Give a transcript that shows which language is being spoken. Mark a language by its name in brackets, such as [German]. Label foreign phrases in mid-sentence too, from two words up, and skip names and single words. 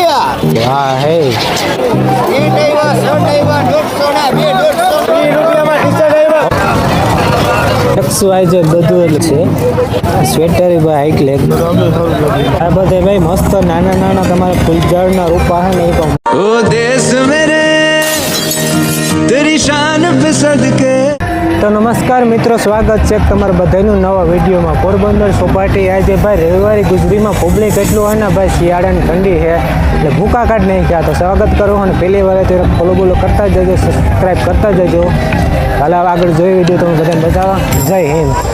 [Gujarati] હા હે આજે બધું છે સ્વેટર ભાઈ હાઈક લેગ આ બધે ભાઈ મસ્ત નાના નાના તમારા ફૂલઝાડના રૂપા હે ને એ પણ [Hindi] ओ देश मेरे तेरी शान पे सदके। [Gujarati] તો નમસ્કાર મિત્રો, સ્વાગત છે તમારા બધાનું નવા વિડીયોમાં. પોરબંદર સોપાટી આજે ભાઈ રવિવારે ગુજરીમાં પબ્લિક એટલું હોય ને ભાઈ, શિયાળાની ઠંડી છે એટલે ભૂકા કાઢ નહીં ગયા. તો સ્વાગત કરો અને પહેલી વાર તો ફોલો બોલો કરતા જજો, સબસ્ક્રાઈબ કરતા જજો. હાલ આગળ જોઈ વિડીયો તમે બધાને બતાવવા. જય હિન્દ.